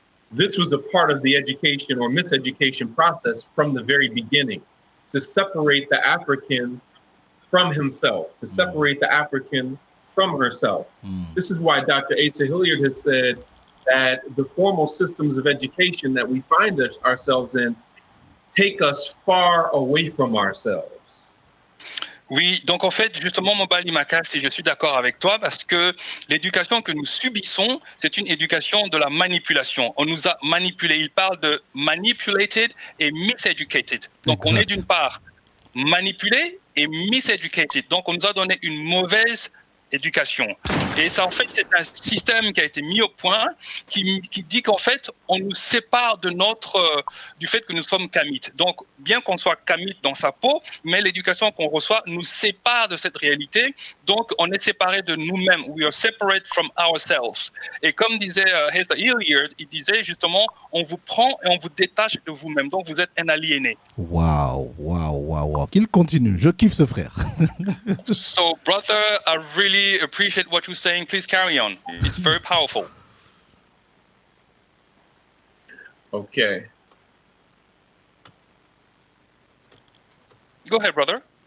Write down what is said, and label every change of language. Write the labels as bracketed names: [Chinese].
[English] This was a part of the education or miseducation process from the very beginning, to separate the African from himself, to separate the African from herself. This is why Dr. Asa Hilliard has said that the formal systems of education that we find ourselves in take us far away from ourselves. [French] Oui, donc en fait, justement, Mobali Makasi, je suis d'accord avec toi parce que l'éducation que nous subissons, c'est une éducation de la manipulation. On nous a manipulés. Il parle de manipulated et miseducated. Donc on est d'une part manipulé et miseducated. Donc on nous a donné une mauvaise éducation. Et ça, en fait, c'est un système qui a été mis au point qui dit qu'en fait, on nous sépare du fait que nous sommes kamites. Donc, bien qu'on soit kamite dans sa peau, mais l'éducation qu'on reçoit nous sépare de cette réalité. Donc, on est séparé de nous-mêmes. [English] We are separate from ourselves. [French] Et comme disait Hester Hilliard, il disait justement, on vous prend et on vous détache de vous-même. Donc, vous êtes un aliéné. Waouh. Qu'il continue. Je kiffe ce frère. [English] So, brother, I really appreciate what you're saying. Please carry on. It's very powerful. Okay. Go ahead, brother.